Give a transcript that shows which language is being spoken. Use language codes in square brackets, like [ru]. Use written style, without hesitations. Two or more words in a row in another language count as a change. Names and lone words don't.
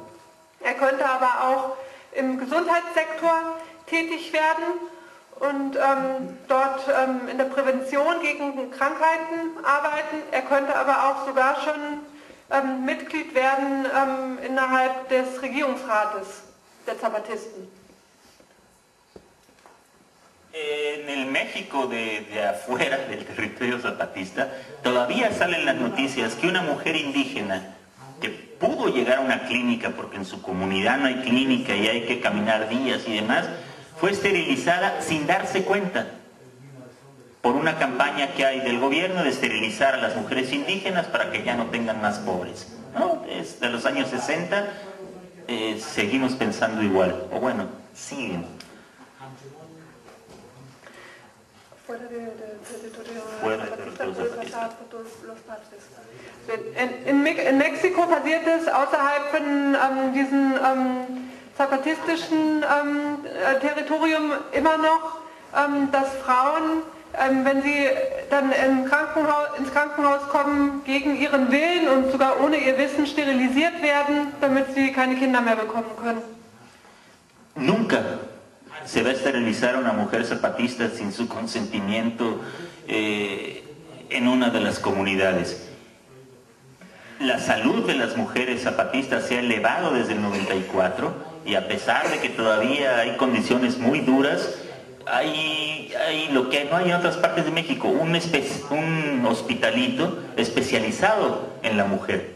[de] Er könnte aber auch im Gesundheitssektor tätig werden und dort in der Prävention gegen Krankheiten arbeiten. Er könnte aber auch sogar schon Mitglied werden innerhalb des Regierungsrates der Zapatisten. [es] En el México de afuera del territorio zapatista, todavía salen las noticias que una mujer indígena que pudo llegar a una clínica, porque en su comunidad no hay clínica y hay que caminar días y demás, fue esterilizada sin darse cuenta, por una campaña que hay del gobierno de esterilizar a las mujeres indígenas para que ya no tengan más pobres, ¿no? Desde los años 60 seguimos pensando igual, o bueno, siguen. Fuera del territorio zapatista. [de] In Mexiko passiert es außerhalb von diesem zapatistischen Territorium immer noch, dass Frauen, wenn sie dann ins Krankenhaus kommen, gegen ihren Willen und sogar ohne ihr Wissen sterilisiert werden, damit sie keine Kinder mehr bekommen können. [es] Nunca se va a esterilizar a una mujer zapatista sin su consentimiento en una de las comunidades. La salud de las mujeres zapatistas se ha elevado desde el 94 y a pesar de que todavía hay condiciones muy duras, hay lo que no hay en otras partes de México, un hospitalito especializado en la mujer.